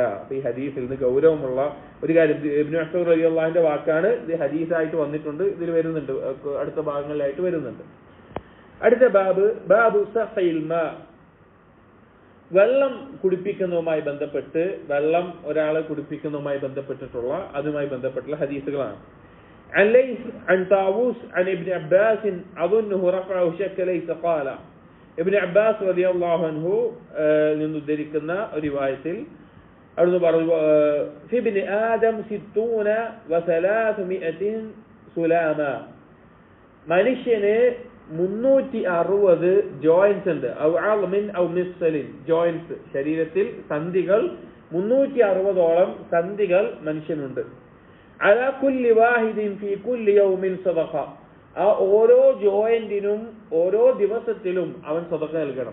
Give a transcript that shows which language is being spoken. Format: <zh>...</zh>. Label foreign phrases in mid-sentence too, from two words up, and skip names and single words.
<ml>അപ്പൊ ഈ ഹദീസിൽ നിന്ന് ഗൗരവമുള്ള ഒരു കാര്യം, ഇബ്നു മസ്ഊദ് റളിയല്ലാഹുവിന്റെ വാക്കാണ്, ഇത് ഹദീസായിട്ട് വന്നിട്ടുണ്ട്, ഇതിൽ വരുന്നുണ്ട്, അടുത്ത ഭാഗങ്ങളിലായിട്ട് വരുന്നുണ്ട്. അടുത്ത</ml> <ar>باب سقي ماء,</ar> <ml>വെള്ളം കുടിപ്പിക്കുന്നതുമായി ബന്ധപ്പെട്ട്, വെള്ളം ഒരാളെ കുടിപ്പിക്കുന്നതുമായി ബന്ധപ്പെട്ടിട്ടുള്ള അതുമായി ബന്ധപ്പെട്ടുള്ള ഹദീസുകളാണ്.</ml> <ar>عن ليث عن طاووس عن ابن عباس أظنه رفعه شك ليس قال.</ar> <ml>ابن عباس</ml> <ar>رضي الله عنه</ar> <ml>നിന്നുദ്ധരിക്കുന്ന റിവായത്തിൽ അവിടുന്ന് പറഞ്ഞു,</ml> <ar>في ابن آدم 60 و300 سلاما,</ar> <ml>മനുഷ്യന് 360 ജോയിന്റ്സ് ഉണ്ട്.</ml> <ar>أو عظم أو مفصل,</ar> <ml>ജോയിന്റ്സ്, ശരീരത്തിൽ സന്ധികൾ 360ഓളം സന്ധികൾ മനുഷ്യനുണ്ട്.</ml> <ar>على كل واحد في كل يوم صدقة,</ar> <ml>ആ ഓരോ ജോയിന്റിനും ഓരോ ദിവസത്തിലും അവൻ സദഖ നൽകണം.</ml>